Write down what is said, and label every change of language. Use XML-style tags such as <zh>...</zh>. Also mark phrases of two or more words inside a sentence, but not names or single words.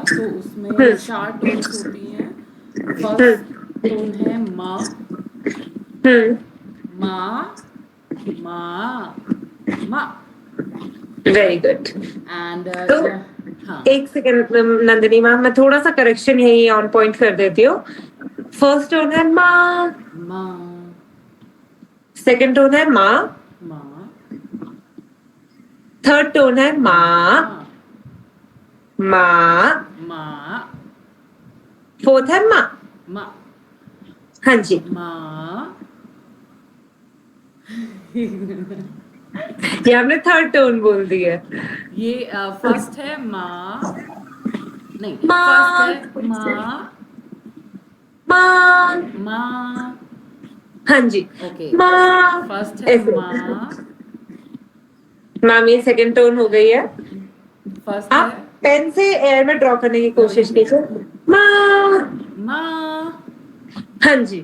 <hi>तो उसमें 4 टोन्स होती हैं.</hi> <en>first tone</en> <hi>है</hi> <zh>妈 妈 妈 妈.</zh> <en>very good.</en> <hi>एंड तो एक सेकंड नंदिनी मैम, मैं थोड़ा सा करेक्शन यही</hi> <en>on point</en> <hi>कर देती हूँ.</hi> <en>first tone</en> <hi>है मा</hi> <zh>मा.</zh> <en>second tone</en> <hi>है मा.</hi> <zh>मा.</zh> <en>third tone</en> <hi>है</hi> <zh>马 马. मा.</zh> <hi>फोर्थ है मा.</hi> <zh>मा.</zh> <hi>हाँ जी.</hi> <zh>मा.</zh> <hi>ये आपने</hi> <en>third tone</en> <hi>बोल दी है. ये फर्स्ट है मा. नहीं,</hi> <zh>मा.</zh> <hi>फर्स्ट है मा</hi> <zh>मा. मा.</zh> <hi>हाँ जी. ओके.</hi> <zh>मा.</zh> <hi>फर्स्ट है ऐसे.</hi> <zh>मा.</zh> <hi>मैम, ये</hi> <en>second tone</en> <hi>हो गई है. फर्स्ट आप है पेन से एयर में ड्रॉ करने की कोशिश कीजिए.</hi> <zh>मा. मा.</zh> <hi>हाँ जी.</hi>